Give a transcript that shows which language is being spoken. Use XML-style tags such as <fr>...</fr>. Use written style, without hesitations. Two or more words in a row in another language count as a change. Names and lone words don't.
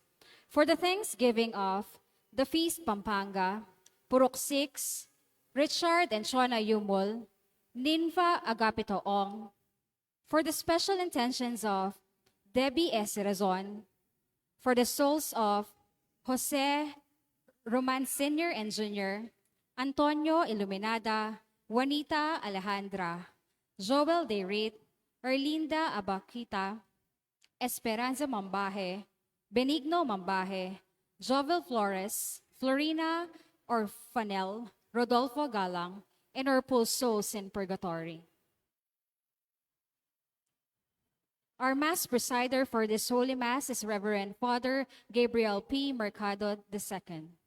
<en>For the thanksgiving of the Feast Pampanga, Purok 6, Richard and Shona Yumul, Ninfa Agapito Ong. For the special intentions of Debbie S. Razon, for the souls of Jose Roman Sr. and Jr., Antonio Iluminada, Juanita Alejandra, Joel Derit, Erlinda Abakita, Esperanza Mambaje, Benigno Mambaje, Jovel Flores, Florina Orfanel, Rodolfo Galang, and our poor souls in purgatory. Our Mass presider for this Holy Mass is Reverend Father Gabriel P. Mercado II.</en>